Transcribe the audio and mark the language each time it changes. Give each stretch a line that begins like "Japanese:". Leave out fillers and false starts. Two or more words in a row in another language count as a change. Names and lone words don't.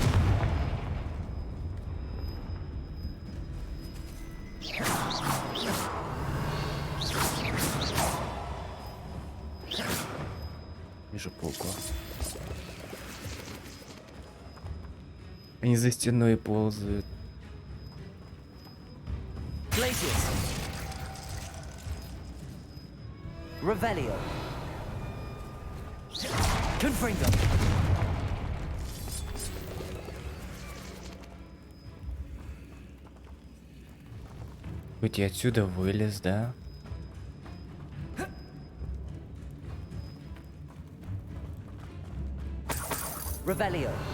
Russian: Вижу паука. Они за стеной ползают. Glacius. Revelio. Confringo. Хоть я отсюда вылез, да? Revelio.